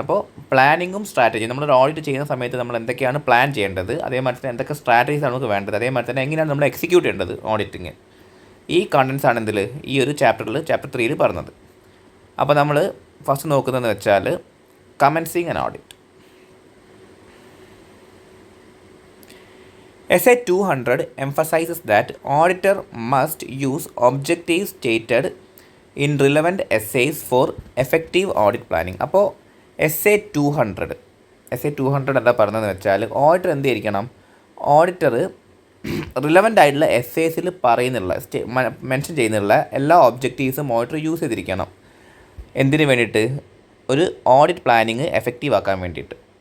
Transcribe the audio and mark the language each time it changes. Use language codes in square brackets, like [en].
[ml] അപ്പോൾ പ്ലാനിങ്ങും സ്ട്രാറ്റജിയും, നമ്മളൊരു ഓഡിറ്റ് ചെയ്യുന്ന സമയത്ത് നമ്മൾ എന്തൊക്കെയാണ് പ്ലാൻ ചെയ്യേണ്ടത്, അതേമാതിരി തന്നെ എന്തൊക്കെ സ്ട്രാറ്റജീസ് നമുക്ക് വേണ്ടത്, അതേമാതിരി തന്നെ എങ്ങനെയാണ് നമ്മൾ എക്സിക്യൂട്ട് ചെയ്യേണ്ടത് ഓഡിറ്റിങ്. ഈ കണ്ടൻസ് ആണ് ഇതിൽ ഈ ഒരു ചാപ്റ്റർ 3ൽ പറഞ്ഞത്. അപ്പോൾ നമ്മൾ ഫസ്റ്റ് നോക്കുന്നതെന്ന് വെച്ചാൽ commencing and audit. [en] SA 200 emphasizes that auditor must use objectives stated in relevant essays for effective audit planning. [ml] അപ്പോൾ SA 200 എന്താ പറഞ്ഞതെന്ന് വെച്ചാൽ, ഓഡിറ്റർ എന്ത് ചെയ്തിരിക്കണം, ഓഡിറ്റർ റിലവൻ്റ് ആയിട്ടുള്ള എസ്സേസിൽ പറയുന്നുള്ള മെൻഷൻ ചെയ്യുന്നുള്ള എല്ലാ ഒബ്ജക്റ്റീവ്സും ഓഡിറ്റർ യൂസ് ചെയ്തിരിക്കണം. എന്തിനു വേണ്ടിയിട്ട്, ഒരു ഓഡിറ്റ് പ്ലാനിങ് എഫക്റ്റീവ് ആക്കാൻ വേണ്ടിയിട്ട്.